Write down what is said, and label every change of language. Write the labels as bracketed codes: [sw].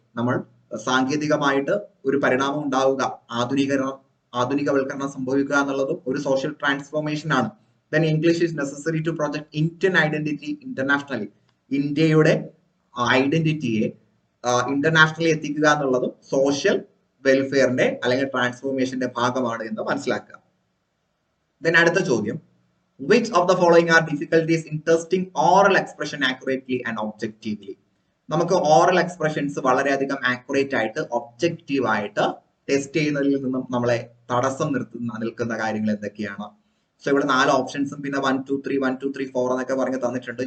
[ml] നമ്മൾ സാങ്കേതികമായിട്ട് ഒരു പരിണാമം ഉണ്ടാവുക, ആധുനികവൽക്കരണം സംഭവിക്കുക എന്നുള്ളതും ഒരു സോഷ്യൽ ട്രാൻസ്ഫോർമേഷൻ ആണ്. [en] then English is necessary to project Indian identity internationally, [ml] ഇന്ത്യയുടെ ഐഡന്റിറ്റിയെ ഇന്റർനാഷണലി എത്തിക്കുക എന്നുള്ളതും സോഷ്യൽ വെൽഫെയറിന്റെ അല്ലെങ്കിൽ ട്രാൻസ്ഫോർമേഷന്റെ ഭാഗമാണ് എന്ന് മനസ്സിലാക്കുക. ദെൻ അടുത്ത ചോദ്യം, [en] which of the following are difficulties in testing oral expression accurately and objectively? [ml] നമുക്ക് ഓറൽ എക്സ്പ്രഷൻസ് വളരെയധികം ആക്യുറേറ്റ് ആയിട്ട് ഒബ്ജക്റ്റീവ് ആയിട്ട് ടെസ്റ്റ് ചെയ്യുന്നതിൽ നിന്നും നമ്മളെ തടസ്സം നിൽക്കുന്ന കാര്യങ്ങൾ എന്തൊക്കെയാണ്? സോ ഇവിടെ 4 ഓപ്ഷൻസും പിന്നെ 1 2 3 1 2 3 4 എന്നൊക്കെ പറഞ്ഞ് തന്നിട്ടുണ്ട്.